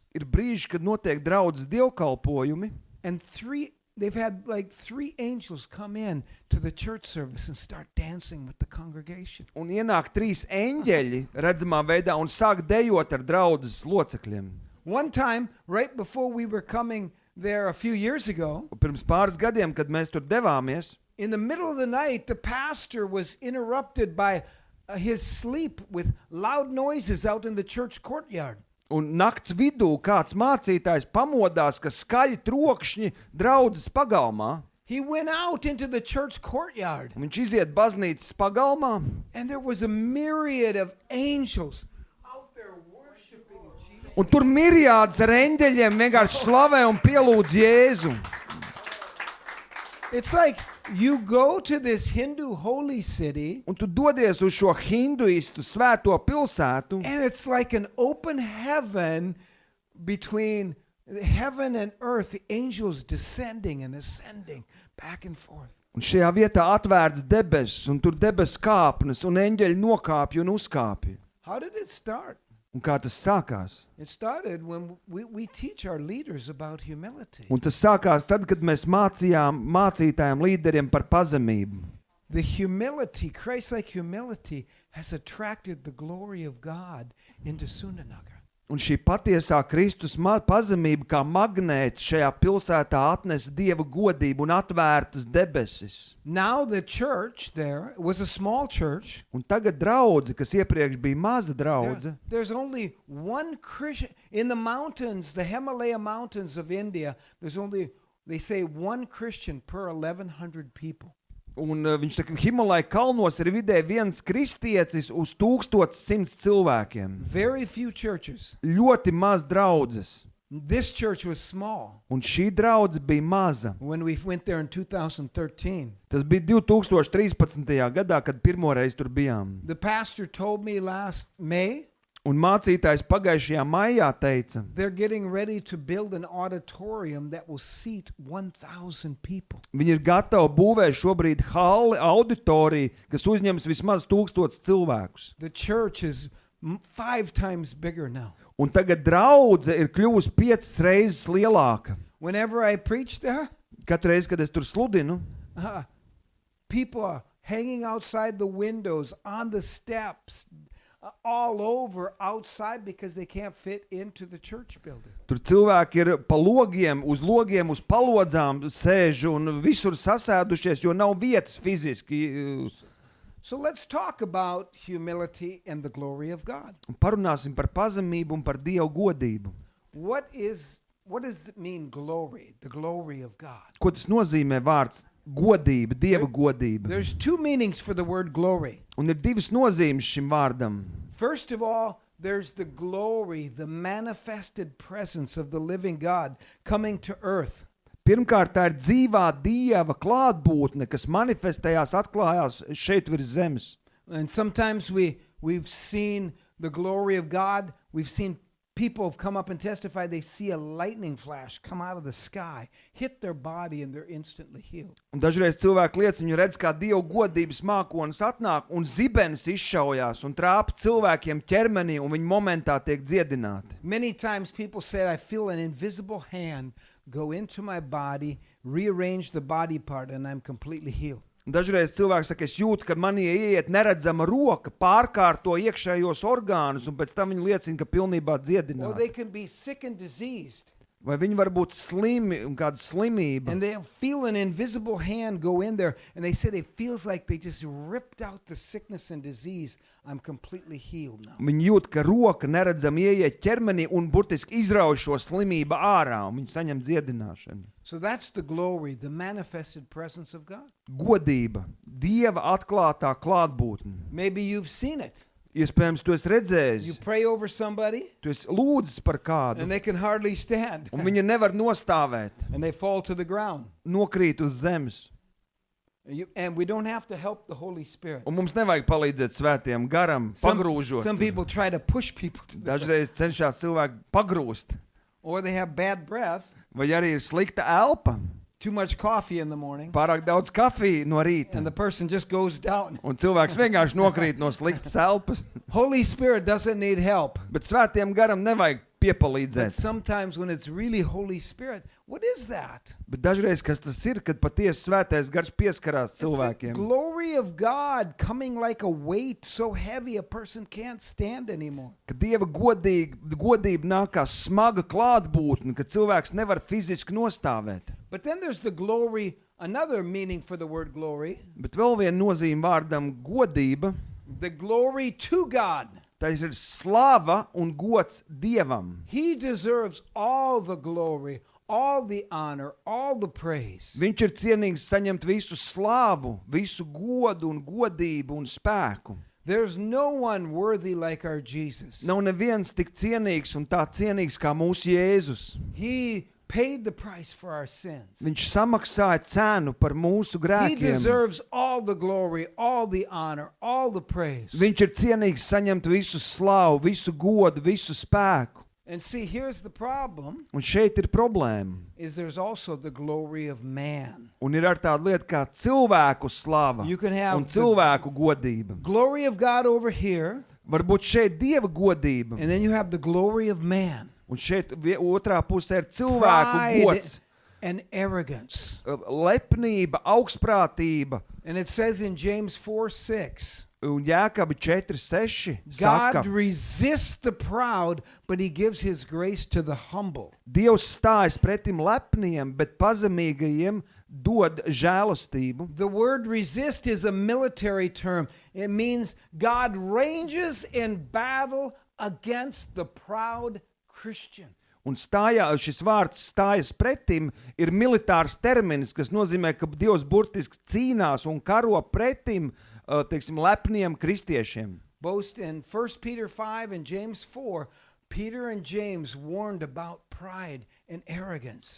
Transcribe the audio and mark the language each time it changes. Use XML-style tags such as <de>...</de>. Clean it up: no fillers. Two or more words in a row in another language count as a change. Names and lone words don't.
<lv>Ir brīži, kad notiek draudzes dievkalpojumi,</lv> <en>and they've had like 3 angels come in to the church service and start dancing with the congregation.</en> <lv>un ienāk 3 eņģeļi redzamā veidā un sāk dejot ar draudzes locekļiem.</lv> <en>One time, right before we were coming there a few years ago,</en> <lv>Un pirms pāris gadiem, kad mēs tur devāmies,</lv> <en>in the middle of the night, the pastor was interrupted by his sleep with loud noises out in the church courtyard.</en> <lv>un nakts vidū kāds mācītājs pamodās, ka skaļi trokšņi draudzes pagalmā,</lv> <en>He went out into the church courtyard,</en> <lv>un viņš iziet baznīcas pagalmā,</lv> <en>and there was a myriad of angels out there worshiping Jesus.</en> <lv>un tur miriāds ar eņģeļiem vienkārši slavē un pielūdz Jēzu.</lv> <en>It's like you go to this Hindu holy city,</en> <lv>Un tu dodies uz šo hinduistu svēto pilsētu,</lv> <en>and it's like an open heaven between heaven and earth, the angels descending and ascending back and forth.</en> <lv>un šajā vietā atvērts debesis, un tur debesu kāpnes, un eņģeļi nokāpja un uzkāpja.</lv> <en>How did it start?</en> <lv>Un kā tas sākās?</lv> <en>It started when we teach our leaders about humility.</en> <lv>Un tas sākās tad, kad mēs mācījām mācītājiem līderiem par pazemību.</lv> <en>The humility, Christ-like humility, has attracted the glory of God into Sundanagar.</en> <lv>Un šī patiesā Kristus pazemība kā magnēts šajā pilsētā atnesa Dieva godību un atvērtas debesis.</lv> <en>Now the church there was a small church.</en> <lv>Un tagad draudze, kas iepriekš bija maza draudze,</lv> <en>There's only one Christian in the mountains, the Himalaya mountains of India. There's only, they say, one Christian per 1,100 people.</en> <lv>Un viņš saka, Himalaya kalnos ir vidēji viens kristiecis uz 1100 cilvēkiem.</lv> <en>Very few churches.</en> <lv>Ļoti maz draudzes.</lv> <en>This church was small</en> <lv>Un šī draudze bija maza.</lv> <en>when we went there in 2013.</en> <lv>Tas bija 2013. gadā, kad pirmoreiz tur bijām.</lv> <en>The pastor told me last May</en> <lv>Un mācītājs pagājušajā maijā teica,</lv> <en>they're getting ready to build an auditorium that will seat 1,000 people.</en> <lv>viņi ir gatavi būvēt šobrīd halli, auditoriju, kas uzņems vismaz 1000 cilvēkus.</lv> <en>The church is 5 times bigger now.</en> <lv>Un tagad draudze ir kļuvusi 5 reizes lielāka.</lv> <en>Whenever I preach there,</en> <lv>Katru reizi, kad es tur sludinu,</lv> <en>people are hanging outside the windows, on the steps, all over outside because they can't fit into the church building.</en> <lv>tur cilvēki ir pa logiem, uz palodzām sēž un visur sasēdušies, jo nav vietas fiziski.</lv> <en>So let's talk about humility and the glory of God.</en> <lv>Parunāsim par pazemību un par Dievu godību.</lv> <en>What does it mean, glory? The glory of God.</en> <lv>Ko tas nozīmē vārds godība, Dieva godība?</lv> <en>There's 2 meanings for the word glory.</en> <lv>Un ir 2 nozīmes šim vārdam.</lv> <en>First of all, there's the glory, the manifested presence of the living God coming to earth.</en> <lv>Pirmkārt, tā ir dzīvā Dieva klātbūtne, kas manifestējās, atklājās šeit virs zemes.</lv> <en>And sometimes we've seen the glory of God. We've seen people have come up and testified they see a lightning flash come out of the sky, hit their body, and they're instantly healed.</en> <lv>Un dažreiz cilvēki liecina, viņi redz, kā Dieva godības mākonis atnāk un zibenis izšaujās un trāpa cilvēkiem ķermenī un viņi momentā tiek dziedināti.</lv> <en>Many times people say, I feel an invisible hand go into my body, rearrange the body part, and I'm completely healed.</en> <lv>Un dažreiz cilvēks saka, es jūtu, ka manī ieiet neredzama roka, pārkārto iekšējos orgānus un pēc tam viņi liecina, ka pilnībā</lv> <en>Or they</en> <lv>dziedināti.</lv> <en>can be sick and diseased,</en> <lv>Vai viņi var būt slimi un kāda slimība.</lv> <en>and they feel an invisible hand go in there, and they said it feels like they just ripped out the sickness and disease. I'm completely healed now.</en> <lv>Viņi jūt, ka roka neredzami ieiet ķermenī un burtiski izrauj šo slimību ārā un viņi saņem dziedināšanu.</lv> <en>So that's the glory, the manifested presence of God.</en> <lv>Godība, Dieva atklātā klātbūtne.</lv> <en>Maybe you've seen it.</en> <lv>Iespējams, tu esi</lv> <en>You</en> <lv>redzējis,</lv> <en>pray over somebody,</en> <lv>tu esi lūdzis par kādu</lv> <en>and they can hardly stand,</en> <lv>un viņa nevar nostāvēt,</lv> <en>and they fall to the ground.</en> <lv>nokrīt uz zemes.</lv> <en>And we don't have to help the Holy Spirit.</en> <lv>Un mums nevajag palīdzēt svētiem garam, pagrūžot.</lv> <en>Some people try to push people to the ground.</en> <lv>Dažreiz cenšas cilvēku pagrūst.</lv> <en>Or they have bad breath,</en> <lv>Vai arī ir slikta elpa,</lv> <en>too much coffee in the morning,</en> <lv>pārāk daudz kafiju no rīta.</lv> <en>and the person just goes down.</en> <lv>Un cilvēks vienkārši nokrīt no sliktas elpas.</lv> <en>Holy Spirit doesn't need help.</en> <lv>Bet svētiem garam nevajag</lv> <en>But</en> <lv>piepalīdzēt.</lv> <en>sometimes when it's really Holy Spirit, what is that?</en> <lv>Bet dažreiz, kas tas ir, kad patiesi svētais gars pieskarās</lv> <en>It's the</en> <lv>cilvēkiem.</lv> <en>glory of God coming like a weight so heavy a person can't stand anymore.</en> <lv>Kad Dieva godība nāk kā smaga klātbūtne, kad cilvēks nevar fiziski nostāvēt.</lv> <en>But then there's the glory, another meaning for the word glory,</en> <lv>Bet vēl viena nozīme vārdam godība,</lv> <en>the glory to God.</en> <lv>tas ir slava un gods Dievam.</lv> <en>He deserves all the glory, all the honor, all the praise.</en> <lv>Viņš ir cienīgs saņemt visu slāvu, visu godu un godību un spēku.</lv> <en>There's no one worthy like our Jesus.</en> <lv>Nav neviens tik cienīgs un tā cienīgs kā mūsu Jēzus.</lv> <en>He paid the price for our sins.</en> <lv>Viņš samaksāja cenu par mūsu</lv> <en>He</en> <lv>grēkiem.</lv> <en>deserves all the glory, all the honor, all the praise.</en> <lv>Viņš ir cienīgs saņemt visu slavu, visu godu, visu spēku.</lv> <en>And see, here's the problem,</en> <lv>Un šeit ir problēma.</lv> <en>is there's also the glory of man.</en> <lv>Un ir ar tādu lietu kā cilvēku slava</lv> <en>You can have</en> <lv>un</lv> <en>the</en> <lv>cilvēku godība.</lv> <en>glory of God over here,</en> <lv>Varbūt šeit Dieva godība,</lv> <en>and then you have the glory of man.</en> <lv>un šeit otrā pusē ir cilvēku</lv> <en>Pride</en> <lv>gods,</lv> <en>and arrogance.</en> <lv>lepnība, augstprātība.</lv> <en>And it says in James 4:6,</en> <lv>Un Jēkabi 4:6</lv> <en>God</en> <lv>saka,</lv> <en>resists the proud, but he gives his grace to the humble.</en> <lv>Dievs stājas pretim lepniem, bet pazemīgajiem dod žēlastību.</lv> <en>The word resist is a military term. It means God ranges in battle against the proud Christian.</en> <lv>Un šis vārds stājas pretim ir militārs terminis, kas nozīmē, ka Dievs burtiski cīnās un karo pretim, teiksim, lepniem kristiešiem.</lv> <en>Both in 1 Peter 5 and James 4, Peter and James warned about pride and arrogance.</en>